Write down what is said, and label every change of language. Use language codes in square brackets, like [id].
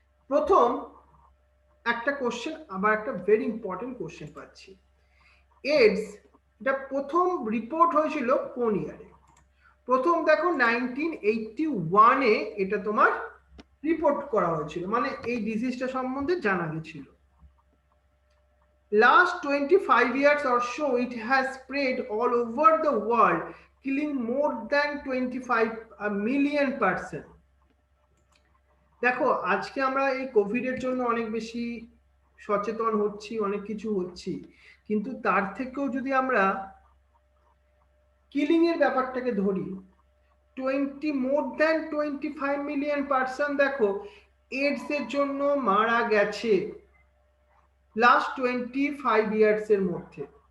[bn] প্রথম একটা কোশ্চেন, আবার একটা ভেরি ইম্পর্টেন্ট কোশ্চেন পাচ্ছি, এইডস এটা প্রথম রিপোর্ট হয়েছিল কোন ইয়ারে? প্রথম দেখো 1981-এ এটা তোমার রিপোর্ট করা হয়েছিল, মানে এই ডিজিজটা সম্বন্ধে জানা গেছিল। [en] Last 25 years or so it has spread all over the world, killing more than 25 million person. [bn] দেখো আজকে আমরা এই কোভিডের জন্য অনেক বেশি সচেতন হচ্ছি, অনেক কিছু হচ্ছি, কিন্তু তার থেকেও যদি আমরা কিলিং এর ব্যাপারটাকে ধরি, 25 মিলিয়ন পার্সন দেখো এইডস এর জন্য মারা গেছে লাস্ট 25 ইয়ার্স এর মধ্যে।